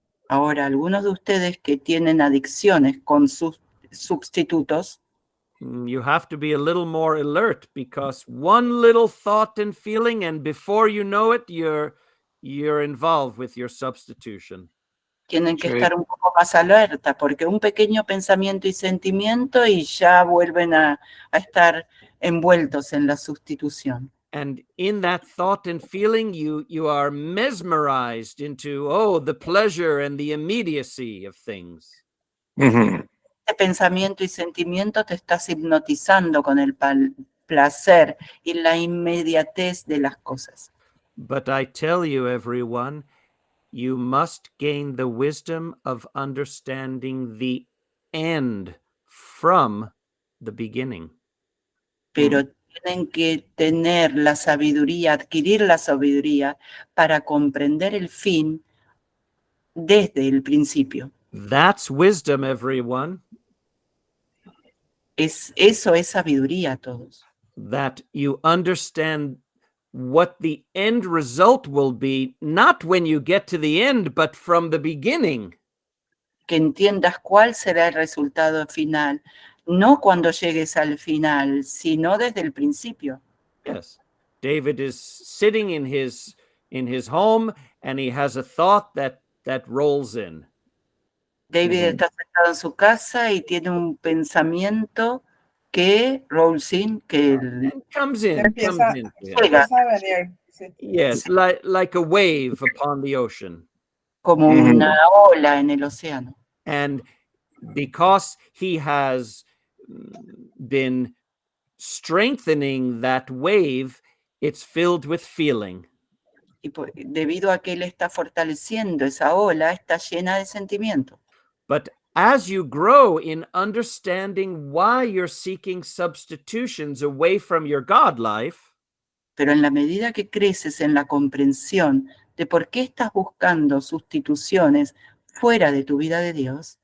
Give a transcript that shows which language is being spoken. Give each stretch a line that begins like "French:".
Spanish: Ahora, algunos de ustedes que tienen adicciones con sus sustitutos,
English: you have to be a little more alert, because one little thought and feeling, and before you know it, you're involved with your substitution.
Spanish: tienen que Sí. estar un poco más alerta, porque un pequeño pensamiento y sentimiento y ya vuelven a estar envueltos en la sustitución.
English: And in that thought and feeling, you are mesmerized into, oh, the pleasure and the immediacy of things. Mhm.
Spanish: Este pensamiento y sentimiento te estás hipnotizando con el placer y la inmediatez de las cosas.
English: But I tell you, everyone, you must gain the wisdom of understanding the end from the beginning.
Spanish: Pero tienen que tener la sabiduría, adquirir la sabiduría para comprender el fin desde el principio.
English: That's wisdom, everyone.
Spanish: Eso es sabiduría a todos.
English: That you understand what the end result will be, not when you get to the end, but from the beginning.
Spanish: Que entiendas cuál será el resultado final, no cuando llegues al final, sino desde el principio.
English: Yes. David is sitting in his home, and he has a thought that rolls in.
Spanish: David Ujú. está sentado en su casa y tiene un pensamiento que
English: rolls in,
Spanish: que
English: And comes in to him.
Spanish: llega Empieza a venir. Sí.
English: Yes, like a wave upon the ocean.
Spanish: como una ola en el océano.
English: And because he has been strengthening that wave, it's filled with feeling.
Spanish: Y debido a que él está fortaleciendo esa ola, está llena de sentimiento.
English: But as you grow in understanding why you're seeking substitutions away from your God life,
Spanish: Pero en la medida que creces en la comprensión de por qué estás buscando sustituciones fuera de tu vida de Dios,